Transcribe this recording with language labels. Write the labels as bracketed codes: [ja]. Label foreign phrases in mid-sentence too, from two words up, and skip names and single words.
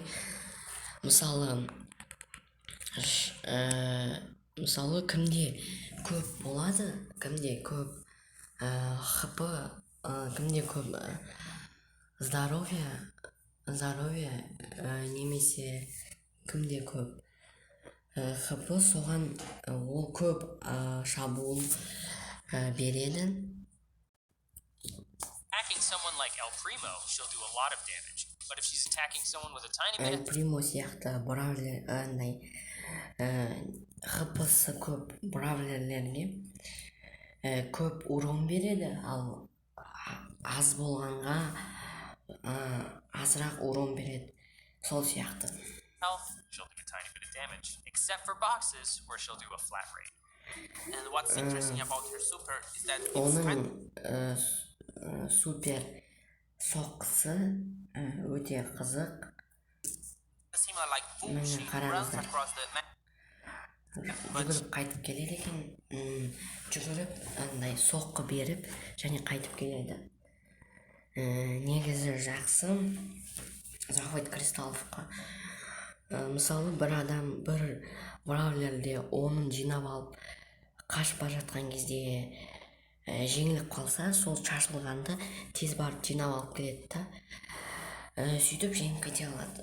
[kk] Мысалы кімде көп болады, кімде көп хп, кімде көп здоровье, немесе кімде көп хп, соған ол көп шабуыл береді. [en] attacking someone like El Primo, she'll do a lot of damage. But if she's attacking someone with a tiny bit [kk] El Primo сияқты бравлер андай хпсы көп бравлерлерге көп урон береді, ал аз болғанға азырақ урон береді. Сол сияқты. [en] health, she'll do a tiny bit of damage, except for boxes where she'll do a flat rate. And what's interesting about her super is that [kk] Оның супер соққысы өте қызық. [en] similar like boom, [kk] Міне [en] she runs [kk] қараңыздар. [en] across the map. [kk] Жүгіріп қайтып келеді екен. Жүгіріп андай соққы беріп және қайтып келеді. Негізі жақсы. [ru] Захват кристалловқа. [kk] Мысалы бір адам бір бравлерде оның жинап алып қашып бара жатқан кезде жеңіліп қалса, сол шашылғанды тез барып жинап алып келеді да, сөйтіп жеңіп кете алады.